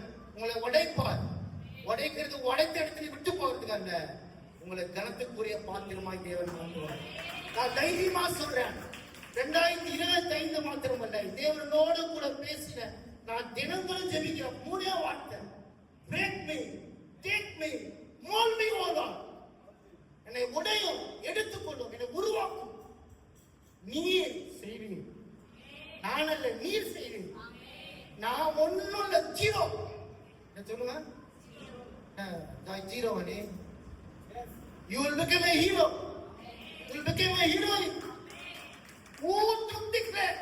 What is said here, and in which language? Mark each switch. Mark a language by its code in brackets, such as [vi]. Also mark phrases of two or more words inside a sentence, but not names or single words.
[ta] உங்களை உடைப்பார். உடைக்கிறது உடைத்த இடத்துல விட்டு போகிறதுக்கு அல்ல, உங்களை கனத்துக்குரிய பாத்திரமாய் தேவன் மாற்றுவார். நான் தைரியமா சொல்றேன், 2025 மாத்திரம் அல்ல, தேவனோடு கூட பேசின நான் தினங்களும் ஜெபிக்கிறேன். 3 வார்த்தை, [en] break me, take me, mold me, O Lord. [ta] என்னை உடையும், எடுத்துக்கொள்ளும், என்னை உருவாக்கும். நீர் செய்வீர், நான் அல்ல, நீர் செய்வீர். நான் ஒன்னும் ஜீரோ. சொல்லுங்க, ஜீரோ. [en] You will become a hero. You will become a heroine. Who took the